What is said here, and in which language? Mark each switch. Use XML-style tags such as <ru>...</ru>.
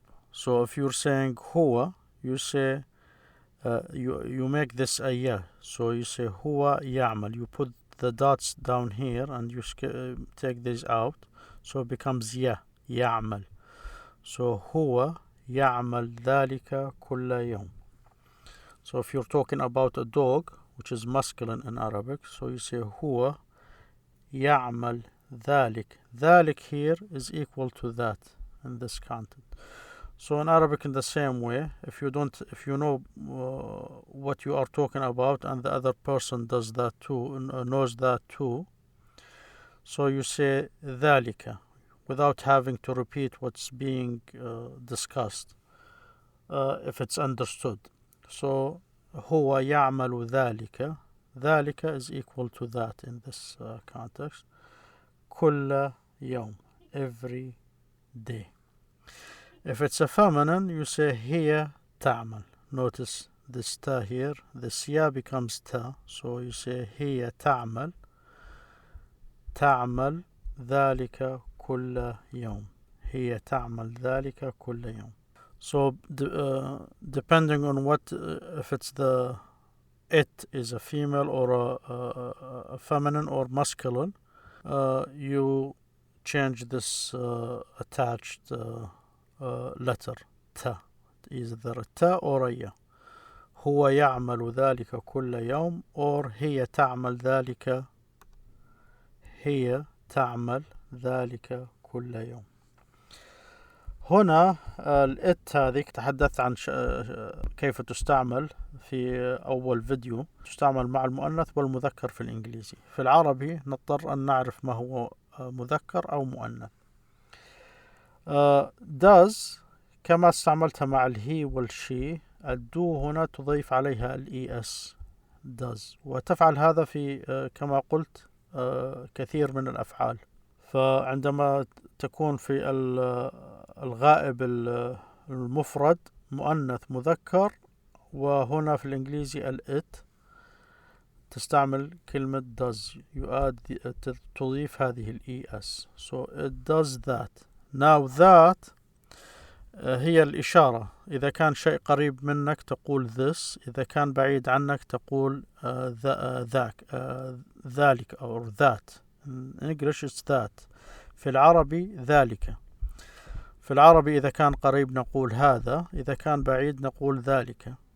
<en>So if you're saying huwa, you say you make this a ya. So you say huwa ya'mal. You put the dots down here and you take these out. So it becomes ya, يعمل.</en> <ar>So هو يعمل ذلك كل يوم.</ar> <en>So if you're talking about a dog, which is masculine in Arabic, so you say</en> <ar>هو يعمل ذلك.</ar> <en>ذلك here is equal to that in this content. So in Arabic in the same way, if you know what you are talking about and the other person does that too, knows that too, so you say ذلك without having to repeat what's being discussed if it's understood.</en> <ar>So هو يعمل ذلك.</ar> <en>ذلك is equal to that in this context.</en> <ar>كل يوم,</ar> <en>every day. If it's a feminine, you say</en> <ar>هي تعمل.</ar> <en>Notice this ta here, this ya becomes ta. So you say</en> <ar>هي تعمل. تعمل ذلك كل يوم. هي تعمل ذلك كل يوم.</ar> <en>So depending on what, if it's it is a female or a feminine or masculine, you change this attached letter ta, either ta or a ya.</en> <ar>هو يعمل ذلك كل يوم or هي تعمل ذلك. هي تعمل ذلك كل يوم. هنا الات هذه تحدثت عن كيف تستعمل في أول فيديو. تستعمل مع المؤنث والمذكر في الإنجليزي. في العربي نضطر أن نعرف ما هو مذكر أو مؤنث. does كما استعملتها مع الهي والشي، الدو هنا تضيف عليها الإس does، وتفعل هذا في كما قلت كثير من الأفعال. فعندما تكون في الغائب المفرد مؤنث مذكر، وهنا في الإنجليزي الإت تستعمل كلمة does، تضيف هذه الإس.</ar> <en>So it does that.</en> <ar>Now that هي الإشارة. إذا كان شيء قريب منك تقول this، إذا كان بعيد عنك تقول ذاك، ذلك or that.</ar> <en>In English it's that.</en> <ar>في العربي ذلك. في العربي إذا كان قريب نقول هذا، إذا كان بعيد نقول ذلك.</ar>